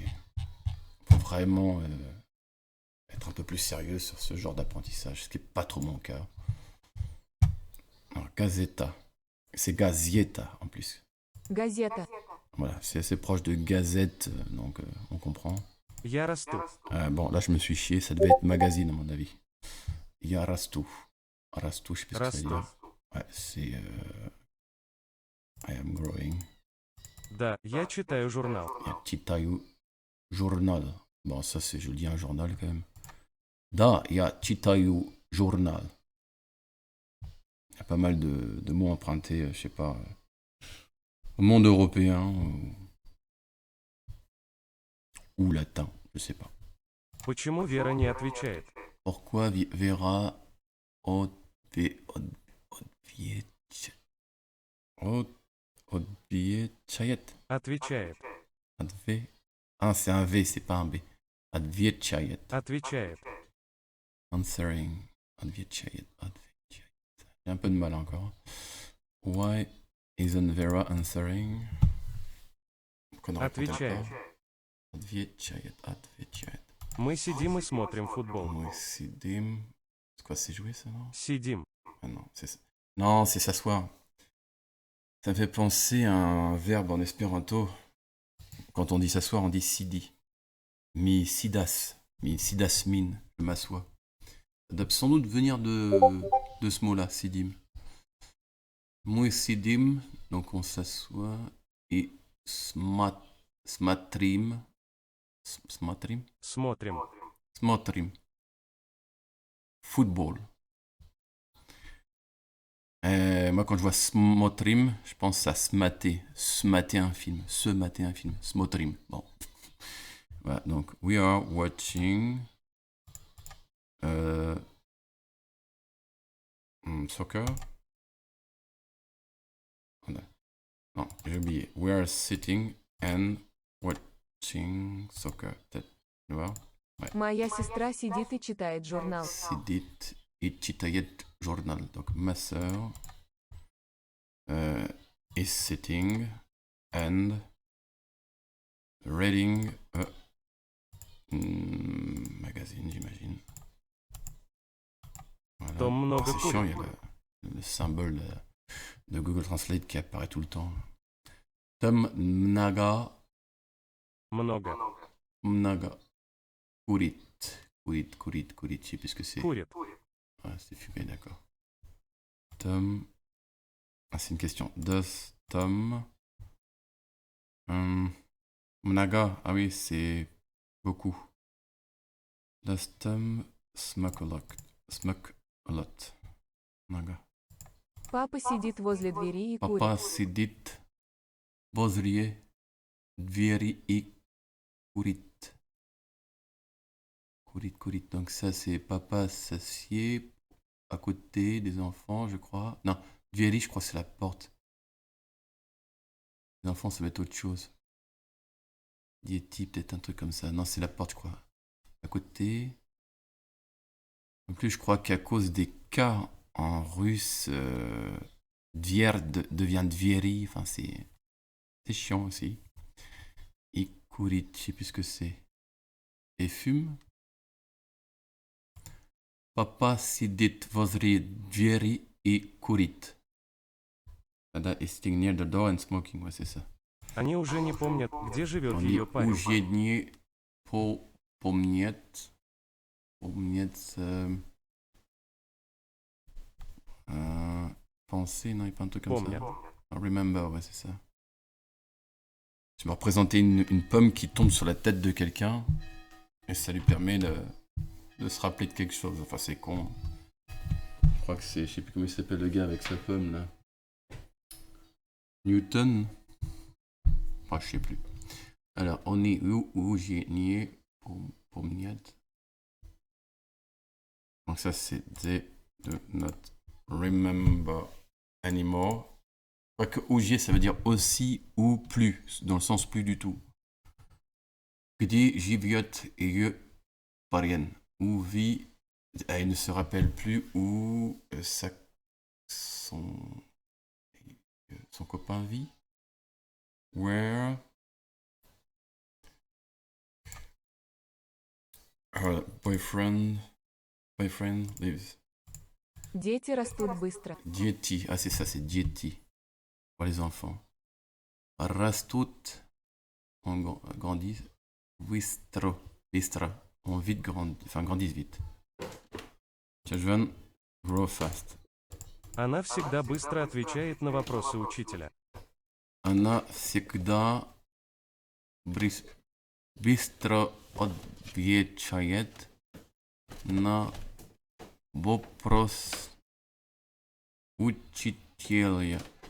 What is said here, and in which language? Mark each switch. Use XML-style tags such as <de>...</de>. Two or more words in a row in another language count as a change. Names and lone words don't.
<fr>Faut vraiment être un peu plus sérieux sur ce genre d'apprentissage, ce qui n'est pas trop mon cas. Alors, gazeta. C'est gazieta en plus.</fr> <ru>Газета.</ru> <fr>Voilà, c'est assez proche de gazette, donc on comprend.</fr> <ru>Я расту.</ru> <fr>Bon, là je me suis chié, ça devait être magazine à mon avis.</fr> <ru>Я расту.</ru> <fr>Rastu, je sais pas ce que ça veut dire. Ouais, c'est...</fr> <en>I am growing.</en> <ru>Да, я читаю журнал. Я читаю журнал.</ru> <fr>Bon, ça, c'est, je le dis, un journal quand même.</fr> <ru>Да, я читаю журнал.</ru> <fr>Il y a pas mal de mots empruntés, je sais pas, au monde européen ou latin, je sais pas.</fr> <ru>Почему Вера не отвечает?</ru> <fr>Pourquoi Vera Odviechayet?</fr> <ru>Отвечает.</ru> <fr>Ah, c'est un V, c'est pas un B. Adviechayet.</fr> <ru>Отвечает.</ru> <fr>Answering. Adviechayet. J'ai un peu de mal encore.</fr> <en>Why isn't Vera answering?</en> <ru>Отвечает. Adviechayet. Мы сидим и смотрим футбол. Мы сидим.</ru> <fr>C'est quoi, c'est jouer ça, non?</fr> <ru>Сидим.</ru> <fr>Ah non, non, c'est s'asseoir. Ça me fait penser à un verbe en espéranto. Quand on dit s'asseoir, on dit sidi.</fr> <eo>Mi sidas min,</eo> <fr>je m'assois. Ça doit sans doute venir de ce mot-là, sidim. Moi sidim, donc on s'assoit. Et smatrim.</fr> <ru>Смотрим. Football.</ru> <fr>Moi, quand je vois smotrim, je pense à se mater un film. Smotrim. Bon. Voilà, donc,</fr> <en>we are watching soccer.</en> <fr>Non, j'ai oublié.</fr> <en>We are sitting and watching soccer.</en> <fr>Peut-être, tu vois? Ouais.</fr> <ru>Моя сестра сидит и читает журнал. Сидит и читает journal.</ru> <fr>Donc, ma sœur</fr> <en>is sitting and reading a magazine,</en> <fr>j'imagine. Voilà. C'est chiant, il y a le symbole de Google Translate qui apparaît tout le temps.</fr> <ru>Том много. Много.</ru> <fr>Kurit. Je sais plus ce que c'est. Ah, c'est fumé, d'accord. Tom. Ah, c'est une question. Does Tom. Mnaga. Ah oui, c'est beaucoup.</fr> <en>Does Tom smoke a lot?</en> <ru>Mnaga. Папа сидит возле двери и курит. Papa сидит возле двери и курит. Courit.</ru> <fr>Donc ça, c'est papa s'assied à côté des enfants, je crois. Non, двери, je crois que c'est la porte. Les enfants, ça va être autre chose. Dieti, peut-être un truc comme ça. Non, c'est la porte, je crois. À côté. En plus, je crois qu'à cause des cas en russe, dvier devient dvieri. Enfin, c'est chiant aussi. Et courit, je sais plus ce que c'est. Et fume.</fr> <ru>Папа сидит возле двери и курит.</ru> <en>Ada is sitting near the door and smoking.</en> <fr>Ouais, c'est ça.</fr> <ru>Они уже не помнят, где живет ее парень. Уже не помнят.</ru> <fr>Penser, non, il n'y a pas un truc comme ça. Remember, ouais, c'est ça. Je me représentais une pomme qui tombe sur la tête de quelqu'un et ça lui permet de se rappeler de quelque chose. Enfin, c'est con. Je crois que c'est... Je sais plus comment il s'appelle le gars avec sa pomme, là. Newton. Enfin, je sais plus. Alors, on est où j'ai nié pour miette. Donc ça, c'est</fr> <en>they do not remember anymore.</en> <fr>Je crois que ougier, ça veut dire aussi ou plus, dans le sens plus du tout.</fr> <ru>Где живет ее парень?</ru> <fr>Où vit, elle ne se rappelle plus où son copain vit.</fr> <en>Where her boyfriend lives.</en> <ru>Дети растут быстро. Дети,</ru> <fr>ah c'est ça, c'est дети pour les enfants. Rastut, on grandit. Bistro, on vite grandissent vite.</fr> <en>Children grow fast.</en> <ru>Она всегда быстро отвечает на вопросы учителя. Она всегда быстро отвечает на вопросы учителя.</ru>